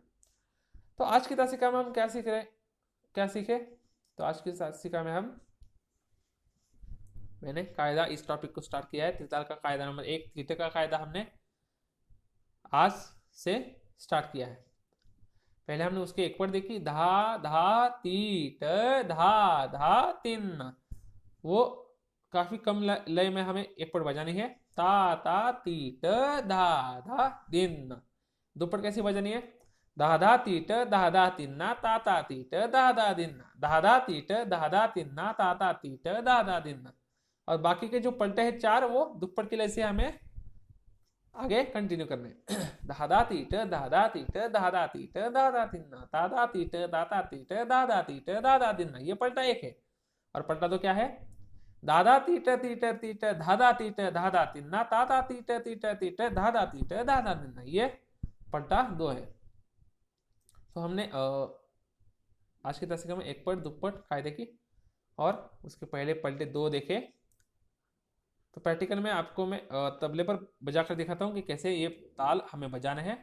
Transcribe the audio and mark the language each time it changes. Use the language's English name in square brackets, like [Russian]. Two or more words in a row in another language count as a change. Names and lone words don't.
[Hindi] तो आज की तासिका में हम क्या सीख रहे, क्या सीखे? तो आज की तासिका में मैंने कायदा इस टॉपिक को स्टार्ट किया है। त्रिताल का कायदा नंबर 1 तीटे का कायदा हमने आज से स्टार्ट किया है। पहले हमने उसके एक वर्ड देखी, धा धा तीट धा धा तिन। वो काफी कम लय में हमें एक वर्ड बजानी है, ता ता तीट धा धा दिन। दुपट कैसी बजानी है, दादा तीट दादा तिन्ना ताता तीट दादा दिन्ना दादा तीट दादा तिन्ना ताता तीट दादा दिन्ना। और बाकी के जो पलटे हैं चार वो दुपट के लय से हमें आगे कंटिन्यू करने। दादा तीट दादा तीट दादा तीट दादा तिन्ना दादा तीट दादा तीट दादा तीट दादा दिन्ना। ये पलटा एक है। और पलटा दो क्या है, दादा तीट तीट तीट धादा तीट धादा तिन्ना ताता तीट तीट तीट धादा तीट धादा तिन्ना, ये पलटा 2 है। तो हमने आज की तासिका में एक पट दुपट कायदे की और उसके पहले पलटे 2 देखे। तो प्रैक्टिकल में आपको मैं तबले पर बजाकर दिखाता हूँ कि कैसे ये ताल हमें बजाने हैं।